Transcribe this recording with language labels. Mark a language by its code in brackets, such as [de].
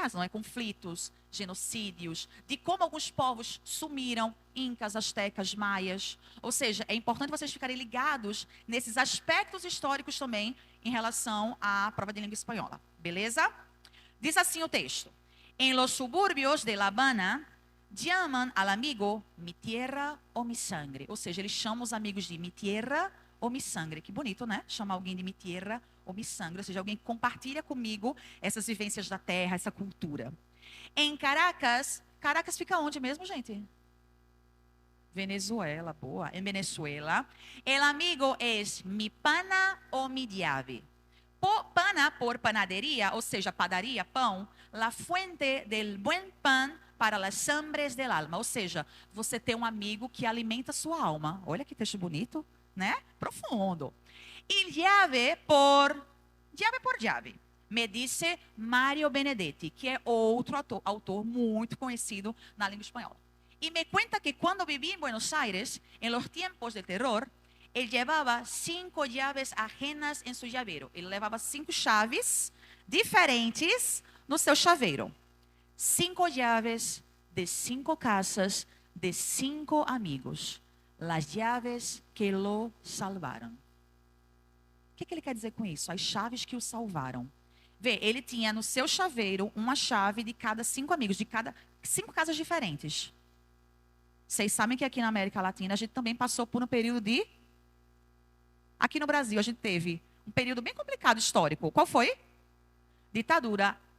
[pt] Conflitos, genocídios, de como alguns povos sumiram, incas, astecas, maias. Ou seja, é importante vocês ficarem ligados nesses aspectos históricos também em relação à prova de língua espanhola. Beleza? Diz assim o texto. [es] En los suburbios de La Habana, llaman al amigo mi tierra o mi sangre. [pt] Ou seja, eles chamam os amigos de [es] mi tierra [pt] ou [es] mi sangre. [pt] Que bonito, né? Chamar alguém de [es] mi tierra [pt] ou [es] mi sangre. [pt] Ou seja, alguém que compartilha comigo essas vivências da terra, essa cultura. Em Caracas, Caracas fica onde mesmo, gente? Venezuela, boa. Em [es] Venezuela, el amigo es mi pana o mi llave. Pana por panadería, [pt] ou seja, padaria, pão. [es] La fuente del buen pan para las hambres del alma. [pt] Ou seja, você tem um amigo que alimenta sua alma. Olha que texto bonito, né? Profundo. [es] Il llave por llave. [pt] Me disse Mario Benedetti, que é outro autor muito conhecido na língua espanhola. E me conta que quando vivi em Buenos Aires, em [es] los tiempos del terror, [pt] ele levava 5 [es] llaves ajenas [pt] em seu chaveiro. Ele levava 5 chaves diferentes no seu chaveiro. [es] 5 llaves de 5 casas de 5 amigos. Las llaves que lo [pt] salvaram. O que ele quer dizer com isso? As chaves que o salvaram. Vê, ele tinha no seu chaveiro uma chave de cada 5 amigos, de cada 5 casas diferentes. Vocês sabem que aqui na América Latina a gente também passou por um período de... Aqui no Brasil a gente teve um período bem complicado histórico. Qual foi? Ditadura.